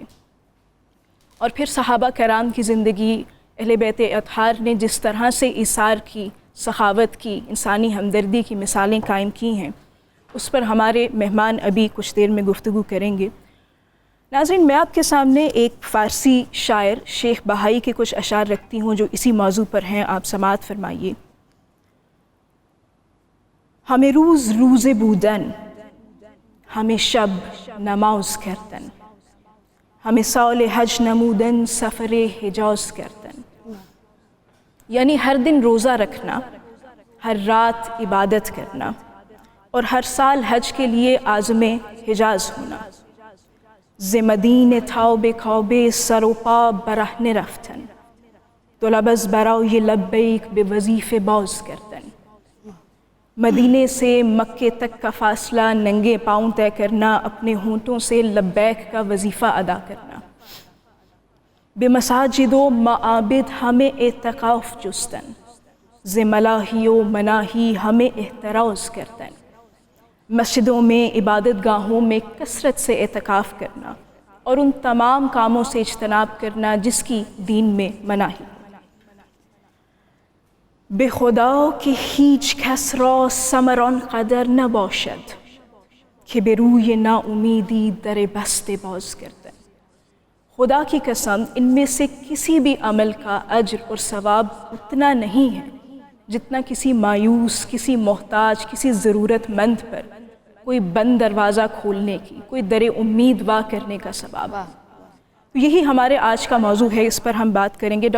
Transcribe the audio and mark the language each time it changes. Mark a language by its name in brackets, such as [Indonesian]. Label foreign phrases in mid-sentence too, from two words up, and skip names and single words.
[Urdu] اور پھر صحابہ کرام کی زندگی، اہل بیت اطہار نے جس طرح سے ایثار کی، سخاوت کی، انسانی ہمدردی کی مثالیں قائم کی ہیں، اس پر ہمارے مہمان ابھی کچھ دیر میں گفتگو کریں گے۔ ناظرین، میں آپ کے سامنے ایک فارسی شاعر شیخ بہائی کے کچھ اشعار رکھتی ہوں جو اسی موضوع پر ہیں، آپ سماعت فرمائیے۔ [Persian] ہمیں روز روز بودن، ہمیں شب نماز کردن، ہمیں سال حج نمودن، سفر حجاز کردن، [Urdu] یعنی ہر دن روزہ رکھنا، ہر رات عبادت کرنا، اور ہر سال حج کے لیے عازم حجاز ہونا، [Persian] ز مدینه تا به کعبه سر و پا برهنه رفتن، طلب از برای لبیک به وظیفه باز کردن، [Urdu] مدینے سے مکے تک کا فاصلہ ننگے پاؤں طے کرنا، اپنے ہونٹوں سے لبیک کا وظیفہ ادا کرنا، [Persian] بے مساجد و معابد ہمیں اعتکاف جستن، ز ملاہی و مناہی ہمیں احتراز کردن، [Urdu] مسجدوں میں، عبادت گاہوں میں کثرت سے اعتکاف کرنا اور ان تمام کاموں سے اجتناب کرنا جس کی دین میں مناہی۔ [Persian] به خدا که هیچ کس را ثمر آنقدر نباشد که به روی ناامیدی در بسته باز کردن، [Urdu] خدا کی قسم ان میں سے کسی بھی عمل کا اجر اور ثواب اتنا نہیں ہے جتنا کسی مایوس، کسی محتاج، کسی ضرورت مند پر کوئی بند دروازہ کھولنے کی، کوئی در امید وا کرنے کا ثواب۔ تو یہی ہمارے آج کا موضوع ہے، اس پر ہم بات کریں گے۔